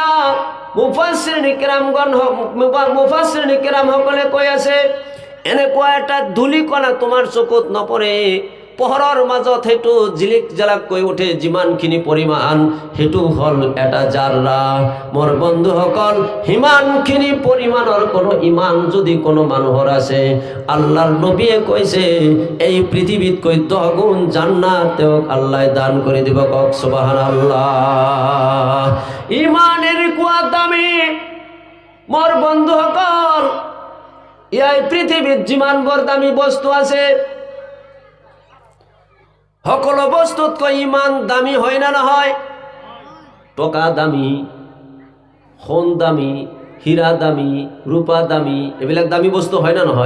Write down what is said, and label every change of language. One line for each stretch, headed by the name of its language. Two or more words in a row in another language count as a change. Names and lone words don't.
Assamese: মুফাসসিৰিনে কেৰামসকলে কৈ আছে এনেকুৱা এটা ধূলিকণা তোমাৰ চকুত নপৰে, পোহৰৰ মাজত সেইটো জিলিক জালাক কৈ উঠে যিমানখিনি পৰিমাণ, সেইটো হ'ল এটা জাৰৰা। মোৰ বন্ধুসকল, সিমানখিনি পৰিমাণৰ কোনো ইমান যদি কোনো মানুহৰ আছে, আল্লাহৰ নবীয়ে কৈছে এই পৃথিৱীতকৈ 10 গুণ জান্নাত তেওঁক আল্লাহ দান কৰি দিব। কওক সুবহানাল্লাহ। ইমানের কুয়া দামি। মোর বন্ধুসকল, এই পৃথিবীত যিমান বৰ দামী বস্তু আছে, সকলো বস্তুতকৈ ইমান দামী হয় না নহয়? টকা দামী, সোণ দামী, হীৰা দামী, ৰূপা দামী, এইবিলাক দামী বস্তু হয় না নহয়?